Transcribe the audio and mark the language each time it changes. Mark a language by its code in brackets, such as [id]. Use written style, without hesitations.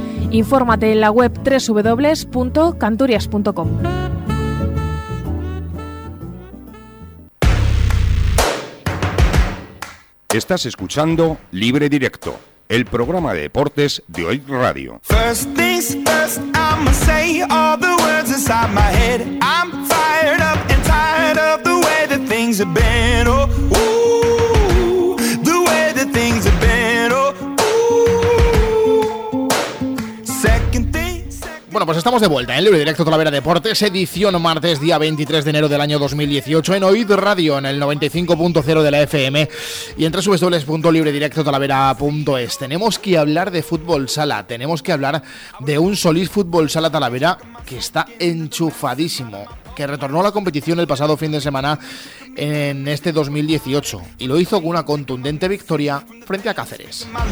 [es] Infórmate en la web www.canturias.com. Estás escuchando Libre Directo, el programa de deportes de Hoy Radio. [en] First things first, I'ma say all the words inside my head. I'm fired up and tired of the way that things have been. Oh, ooh, the way that things have been. Oh, ooh. Second thing, second... [es] Bueno, pues estamos de vuelta en Libre Directo Talavera Deportes, edición martes, día 23 de enero del año 2018, en Hoy Radio, en el 95.0 de la FM y en www.libredirectotalavera.es. Tenemos que hablar de fútbol sala, tenemos que hablar de un Solís Fútbol Sala Talavera que está enchufadísimo, que retornó a la competición el pasado fin de semana en este 2018 y lo hizo con una contundente victoria frente a Cáceres.